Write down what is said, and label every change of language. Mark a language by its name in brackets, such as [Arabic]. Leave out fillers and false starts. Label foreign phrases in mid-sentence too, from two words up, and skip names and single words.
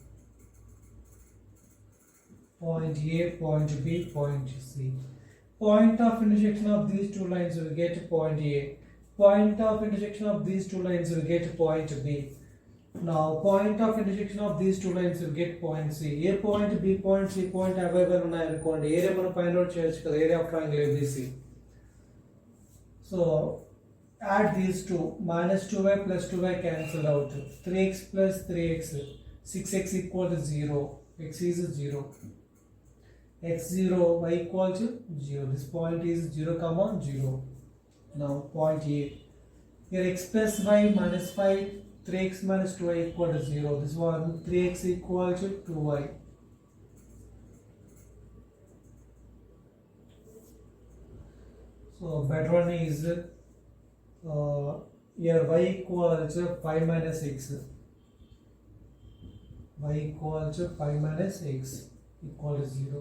[English] Point A, point B, point C. Point of intersection of these two lines will get point A. Point of intersection of these two lines will get point B. Now point of intersection of these two lines will get point C. A point, B point, C point available on [Telugu] అనుకోండి ఏరియా మనం ఫైండ్ అవుట్ చేయొచ్చు కదా [English] area of triangle ABC. So add these two. Minus 2y plus 2y cancelled out. 3x plus 3x. 6x equal to 0. X is 0. X0, y equal to 0. This point is 0 comma 0. Now point A. Here x plus y minus 5. 3x minus 2y equal to 0. This one 3x equal to 2y. So better one is here y equal to 5 minus x. Y equal to 5 minus x equal to 0.